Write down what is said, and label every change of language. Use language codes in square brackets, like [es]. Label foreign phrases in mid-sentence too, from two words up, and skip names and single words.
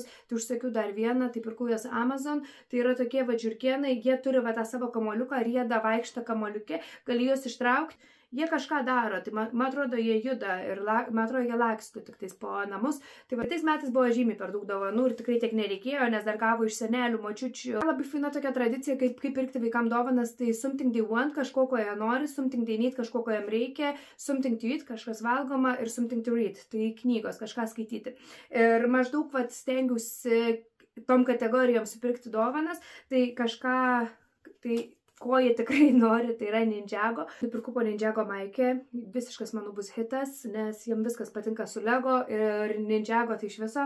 [lt] Tai užsakiau dar vieną, tai pirkau jas Amazon. Tai yra tokie žiurkėnai, jie turi tą savo kamuoliuką, rieda vaikštą kamuoliuke, gali juos ištraukti. Jie kažką daro, tai man atrodo, jie juda ir man atrodo, jie laksto tik tais po namus. Tai tais metais buvo žymiai per daug dovanų ir tikrai tiek nereikėjo, nes dar gavo iš senelių, močiučių. Labai faina tokia tradicija, kaip pirkti vaikam dovanas, tai [en] something they want, [lt] kažko, ko jie nori, [en] something they need, [lt] kažko, ko jiem reikia, [en] something to eat, [lt] kažkas valgoma ir [en] something to read, [lt] tai knygos, kažką skaityti. Ir maždaug stengiausi tom kategorijom supirkti dovanas, tai kažką, ko jie tikrai nori, tai yra Ninjago. Nupirkau po Ninjago maikę, visiškas manau bus hitas, nes jiem viskas patinka su Lego ir Ninjago tai iš viso.